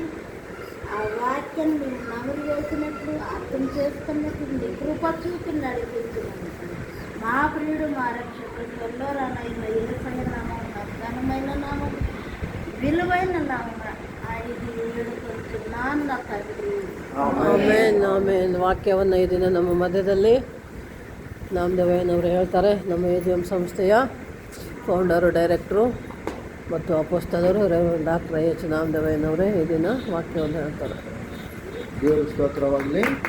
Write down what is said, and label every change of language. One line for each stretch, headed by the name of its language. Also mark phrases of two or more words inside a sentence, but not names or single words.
Telugu: ఆ వాక్యాన్ని మేము నమరు వేసినట్లు అర్థం చేసుకున్నట్లు నీ కృప చూపి నడిపించినాను. మా ప్రియుడు మా రక్షకుడు ఎల్లోరానైన యేసయ్య నామం ఘనమైన నామం విలువైన నామం ఆయనకి వేడుకొంచున్నాను నా తండ్రి.
Kannada: ಆಮೇನ್ ಆಮೇನ್. ವಾಕ್ಯವನ್ನು ಈ ದಿನ ನಮ್ಮ ಮಧ್ಯದಲ್ಲಿ ನಾಮದೇವಯ್ಯನವರು ಹೇಳ್ತಾರೆ. ನಮ್ಮ AGM ಸಂಸ್ಥೆಯ ಫೌಂಡರು, ಡೈರೆಕ್ಟ್ರು ಮತ್ತು ಅಪೋಸ್ತಲರು ಡಾಕ್ಟರ್ H ನಾಮದೇವಯ್ಯನವರೇ ಈ ದಿನ ವಾಕ್ಯವನ್ನು ಹೇಳ್ತಾರೆ. ದೇವರ ಸ್ತೋತ್ರವಾಗಲಿ.